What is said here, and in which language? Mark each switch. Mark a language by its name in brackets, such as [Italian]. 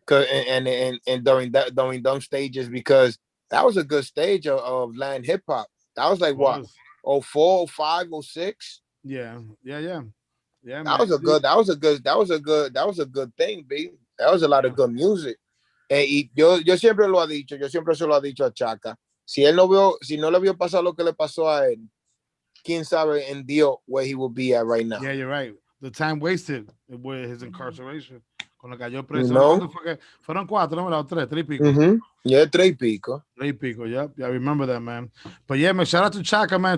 [English] And during those stages, because that was a good stage of Latin hip hop. That was like what? 04, 05, 06. Yeah. That was a good thing, B. That was a lot of good music. [Spanish] Y yo siempre lo he dicho, yo siempre se lo he dicho a Chaka. Si no le vio pasar lo que le pasó a él, quién sabe en Dios [English] where he will be at right now. Yeah, you're right. The time wasted with his incarceration. [Spanish] Cuando cayó preso. [English] You know? [Spanish] Fueron 4, no, 3 y pico. Yeah, 3 y pico. 3 y pico, [English] yeah. I remember that, man. But yeah, man, shout out to Chaka, man.